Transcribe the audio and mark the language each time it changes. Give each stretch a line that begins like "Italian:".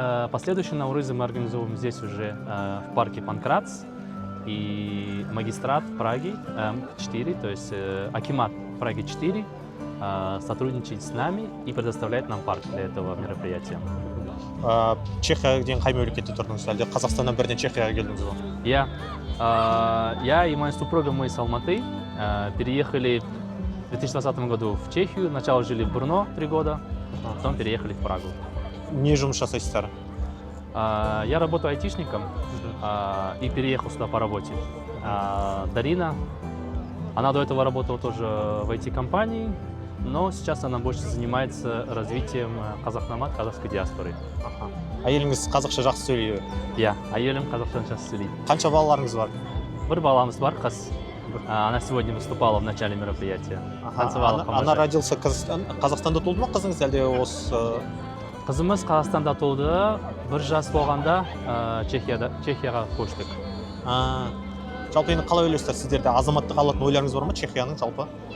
Russian: Последующий наурыз мы организовываем здесь уже в парке Панкрац. И магистрат Праги 4, то есть Акимат Праги 4 сотрудничает с нами и предоставляет нам парк для этого мероприятия.
Kazakh: Чехияға деген қай мемлекетте тұрдыңыз, әлде Қазақстаннан бірден Чехияға келдіңіз ба?
Russian: Я и моя супруга, мы из Алматы, переехали В 2020 году в Чехию, сначала жили в Брно 3 года, потом переехали в Прагу.
Kazakh: Не жұмыс жасайсыздар?
Russian: Я работаю айтишником и переехал сюда по работе. Дарина, она до этого работала тоже в IT-компании, но сейчас она больше занимается развитием казахномат, казахской диаспоры.
Kazakh: Әйеліңіз қазақша жақсы сөйлейді? Я, әйелім қазақша жақсы сөйлейді. Қанша балаларыңыз бар? Бір баламыз бар, қыз.
Russian: Она сегодня выступала в начале мероприятия. Танцевала, Она помогает. родился
Kazakh: Қазақстанда туылды ма қызыңыз, әлде осы? Қызымыз Қазақстанда туылды, 1 жас болғанда Чехияға көштік. Жалпы енді қалай ойлайсыздар, сіздерде азаматтық алатын ойларыңыз бар ма Чехияның жалпы?